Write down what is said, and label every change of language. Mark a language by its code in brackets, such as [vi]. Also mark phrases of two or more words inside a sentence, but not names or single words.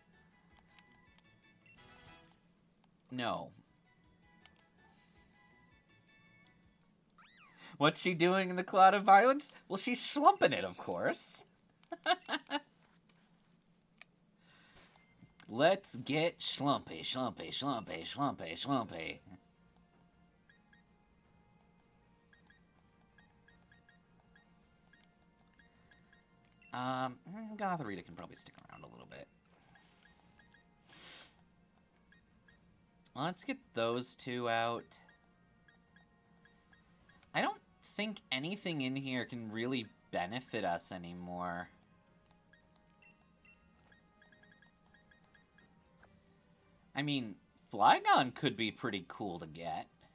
[en] No. What's she doing in the cloud of violence? Well, she's slumping it, of course. Let's get schlumpy, schlumpy, schlumpy, schlumpy, schlumpy. Gotharita can probably stick around a little bit. Let's get those two out. I don't think anything in here can really benefit us anymore. I mean, Flygon could be pretty cool to get.